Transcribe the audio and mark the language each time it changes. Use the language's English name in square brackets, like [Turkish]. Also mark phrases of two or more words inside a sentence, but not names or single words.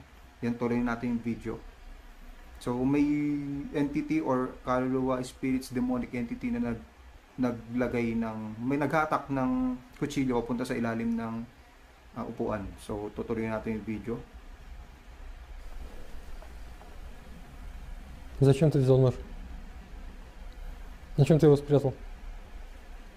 [Filipino] Yan, tuloy natin yung video. So may entity or kaluluwa, spirits, [English] demonic entity [Filipino] na naglagay ng, may naghatak ng kutsilyo punta sa ilalim ng upuan. So tutuloy natin yung video. [Russian] Зачем ты взял нож? Зачем ты его спрятал?